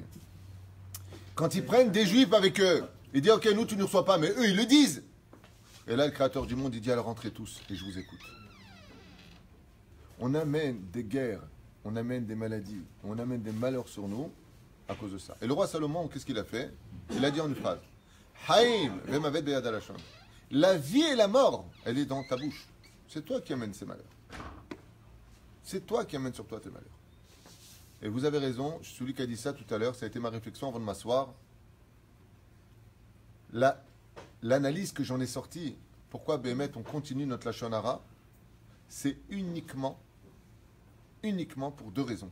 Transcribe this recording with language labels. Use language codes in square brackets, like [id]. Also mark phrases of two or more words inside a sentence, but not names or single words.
[fr] Quand ils prennent des juifs avec eux, ils disent, ok, nous, tu ne nous reçois pas, mais eux, ils le disent. Et là, le créateur du monde, il dit, alors rentrez tous, et je vous écoute. On amène des guerres, on amène des maladies, on amène des malheurs sur nous à cause de ça. Et le roi Salomon, qu'est-ce qu'il a fait? Il a dit en une phrase, Haïm, [he] ומוות ביד הלשון. [fr] La vie et la mort, elle est dans ta bouche. C'est toi qui amènes ces malheurs. C'est toi qui amènes sur toi tes malheurs. Et vous avez raison, je suis celui qui a dit ça tout à l'heure, ça a été ma réflexion avant de m'asseoir. L'analyse que j'en ai sortie, pourquoi Béhémet on continue notre [he] לשון הרע, [fr] c'est uniquement pour deux raisons.